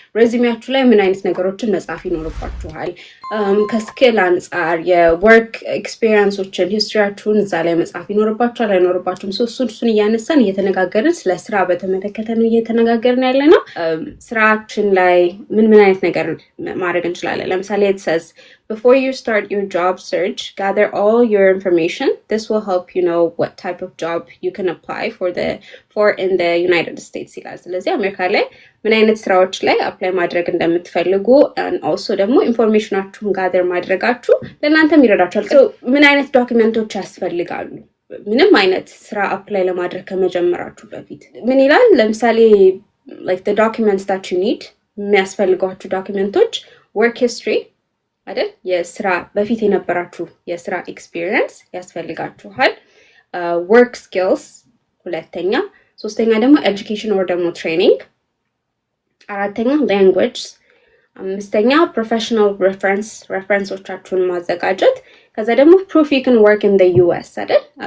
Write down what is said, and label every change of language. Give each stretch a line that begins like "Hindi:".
Amharic: ሬዚዩሜያችሁ ላይ ምን አይነት ነገሮችን መጻፍ ይኖርባችኋል? ከስኪል አንጻር የወርክ ኤክስፒሪየንሶችን ሂስትሪያችሁን እዛ ላይ መጻፍ ይኖርባችኋል አይኖርባችሁም? እሱን እያነሳን እየተነጋገርን ስለ ስራ በተመለከተ ነው እየተነጋገርን ያለ ነው። ስራችን ላይ ምን አይነት ነገር ማድረግ እንችላለን? ለምሳሌ
English: it says before you start your job search, gather all your information. This will help you know what type of job you can apply for in the United States
Amharic: ይላል። ስለዚህ አሜሪካ ላይ ምን አይነት ስራዎች ላይ አፕላይ ማድረግ እንደምትፈልጉ
English: and also
Amharic: ደግሞ ኢንፎርሜሽናችሁን ጋዘር ማድረጋችሁ ለእናንተም ይረዳችኋል። ምን አይነት ዶክመንቶች ያስፈልጋሉ? ምንም አይነት ስራ አፕላይ ለማድረግ ከመጀመራችሁ በፊት ምን ይላል? ለምሳሌ
English: like the documents that you need
Amharic: የሚያስፈልጓችሁ ዶክመንቶች
English: work history
Amharic: አይደል? የስራ በፊት የነበራችሁ የስራ ኤክስፒሪየንስ ያስፈልጋችኋል። ወርክ ስኪልስ ሁለተኛ፣ ሶስተኛ ደግሞ ኤጁኬሽን ኦር ደግሞ ትሬኒንግ፣ አራተኛ ላንጉዌጅ፣ አምስተኛ ፕሮፌሽናል ሬፈረንሶቻችሁን ማዘጋጀት። ከዛ ደግሞ
English: ፕሩፍ ዩ ካን ወርክ ኢን ዘ ዩኤስ
Amharic: አይደል?